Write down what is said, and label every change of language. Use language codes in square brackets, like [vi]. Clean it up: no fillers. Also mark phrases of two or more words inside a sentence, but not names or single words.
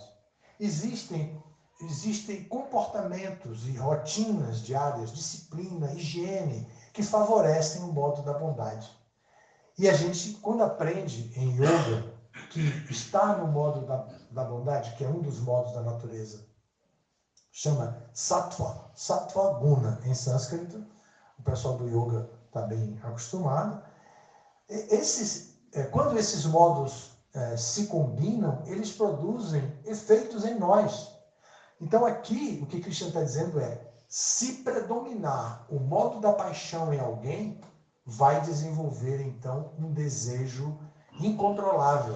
[pt] Existem comportamentos e rotinas diárias, disciplina, higiene, que favorecem o modo da bondade. E a gente, quando aprende em yoga, que está no modo da bondade, que é um dos modos da natureza, chama sattva, [sa] sattva guna [pt] em sânscrito, o pessoal do yoga está bem acostumado. Quando esses modos se combinam, eles produzem efeitos em nós. Então aqui, o que Krishna está dizendo é, se predominar o modo da paixão em alguém, vai desenvolver então um desejo incontrolável.